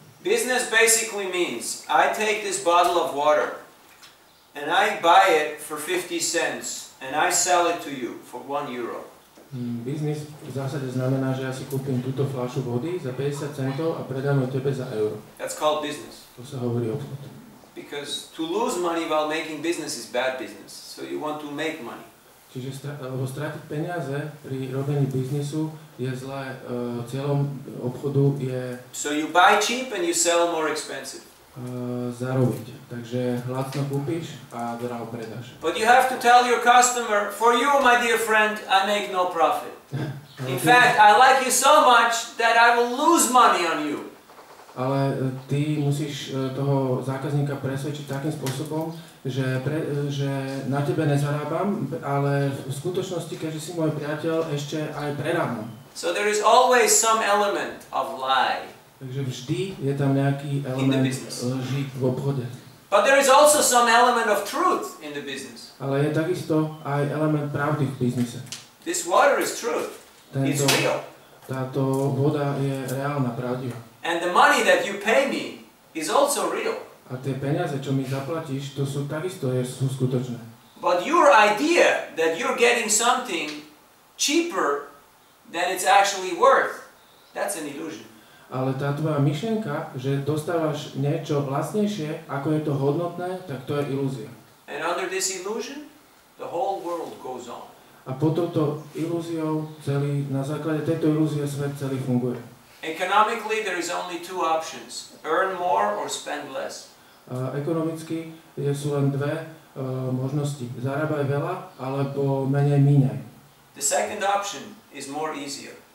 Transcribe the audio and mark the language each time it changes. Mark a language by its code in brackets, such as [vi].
[en] Business basically means I take this bottle of water and I buy it for 50 cents and I sell it to you for €1. [sk] Biznis v zásade znamená, že ja si kúpim túto fľašu vody za 50 centov a predám ju tebe za euro. [en] That's called business. [sk] To sa hovorí obchod. [en] Because to lose money while making business is bad business. So you want to make money. [sk] Čiže stratiť peniaze pri robení biznisu je zlé. Cieľom obchodu je [en] So you buy cheap and you sell more expensive. [sk] zarobiť. Takže lacno kúpiš a draho predáš. [en] But you have to tell your customer, for you, my dear friend, I make no profit. In fact, I like you so much that I will lose money on you. [sk] Ale ty musíš toho zákazníka presvedčiť takým spôsobom, že na tebe nezarábam, ale v skutočnosti, keďže si môj priateľ, ešte aj prerábam. [en] So there is always some element of lie. [sk] Takže vždy je tam nejaký element lži v obchode. [en] But there is also some element of truth in the business. [sk] Ale je takisto aj element pravdy v biznise. [en] This water is truth. It's real. [sk] Táto voda je reálna, pravdivá. [en] And the money that you pay me is also real. [sk] A tie peniaze, čo mi zaplatíš, to sú takisto sú skutočné. [en] But your idea that you're getting something cheaper than it's actually worth, that's an illusion. [sk] Ale tá tvoja myšlienka, že dostávaš niečo vlastnejšie, ako je to hodnotné, tak to je ilúzia. [en] And under this illusion, the whole world goes on. [sk] A po touto ilúziou na základe tejto ilúzie svet celý funguje. [en] Economically, there is only two options: earn more or spend less. [sk] Ekonomicky sú len dve možnosti. Zarábaj veľa, alebo menej míňaj. [en] The second option is more easier.